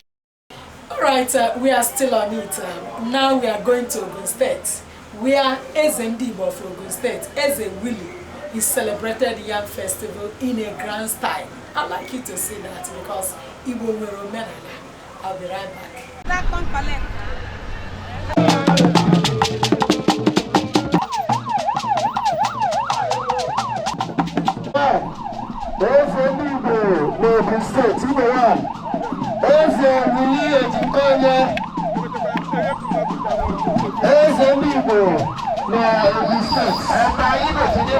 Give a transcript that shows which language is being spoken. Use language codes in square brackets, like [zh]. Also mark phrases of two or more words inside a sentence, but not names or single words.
[en] Alright, we are still on it. Now we are going to Ogun State. We are Eze Ndibo of Ogun State. Eze Willie. He celebrated Yam Festival in a grand style. I'd like you to see that because Igbo will remember. I'll be right back. [ig] Eze Ndibo n'Ogun State, Igbo 1. Eze Willie Ejikoye. Eze Ndibo n'Ogun State. [yo] Ẹ̀ka Igbo ti dé.